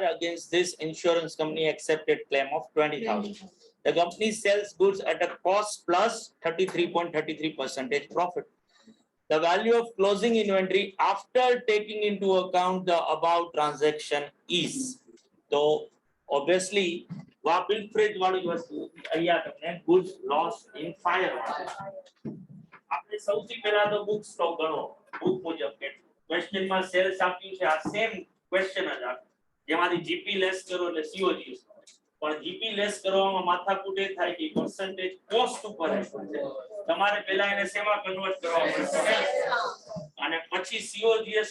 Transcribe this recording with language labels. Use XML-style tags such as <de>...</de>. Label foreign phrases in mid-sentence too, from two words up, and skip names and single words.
<en>Against this, insurance company accepted claim of 20,000. The company sells goods at a cost plus 33.33% profit. The value of closing inventory after taking into account the above transaction is. So obviously, bill freight</en> <gu>વાળું વસ્તુ અહીંયા તમને</gu> <en>goods lost in fire.</en> <gu>આપણે સૌથી પહેલા તો</gu> <en>book stock</en> <gu>ગણો book મુજબ કે ક્વેશ્ચન માં સેલ્સ આપ્યું છે આ</gu> <en>same question</en> <gu>જ આ જેમાંથી</gu> <en>GP less</en> <gu>કરો એટલે સીઓજીએસ પણ</gu> <en>GP less</en> <gu>કરવામાં માથાકૂટ એ થાય કે</gu> <en>percentage cost</en> <gu>ઉપર છે તમારે પહેલા એને શેમાં કન્વર્ટ કરવા પડશે અને પછી સીઓજીએસ</gu>